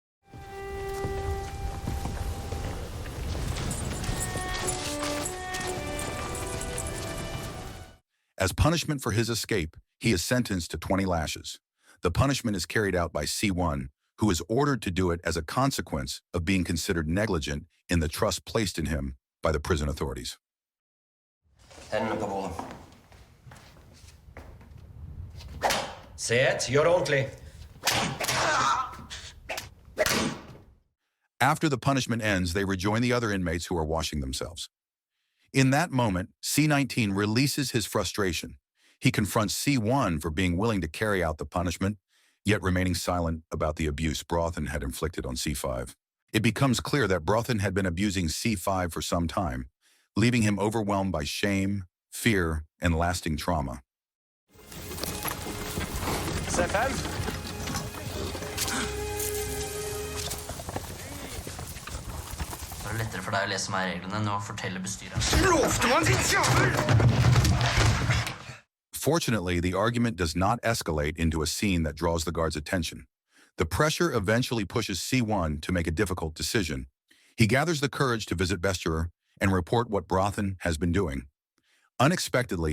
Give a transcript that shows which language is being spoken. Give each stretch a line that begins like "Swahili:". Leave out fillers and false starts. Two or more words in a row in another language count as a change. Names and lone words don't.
English: As punishment for his escape, he is sentenced to 20 lashes. The punishment is carried out by C1, who is ordered to do it as a consequence of being considered negligent in the trust placed in him by the prison authorities.
Norwegian: Hendene på bordet. Set, gjør det ordentlig.
English: After the punishment ends, they rejoin the other inmates who are washing themselves. In that moment, C19 releases his frustration. He confronts C1 for being willing to carry out the punishment, yet remaining silent about the abuse Brothen had inflicted on C5. It becomes clear that Brothen had been abusing C5 for some time, leaving him overwhelmed by shame, fear, and lasting trauma.
Norwegian: Det er lettere for deg å lese meg reglene enn å fortelle bestyreren.
English: Fortunately, the argument does not escalate into a scene that draws the guards' attention. The pressure eventually pushes C1 to make a difficult decision. He gathers the courage to visit Bastoy and report what Brothen has been doing.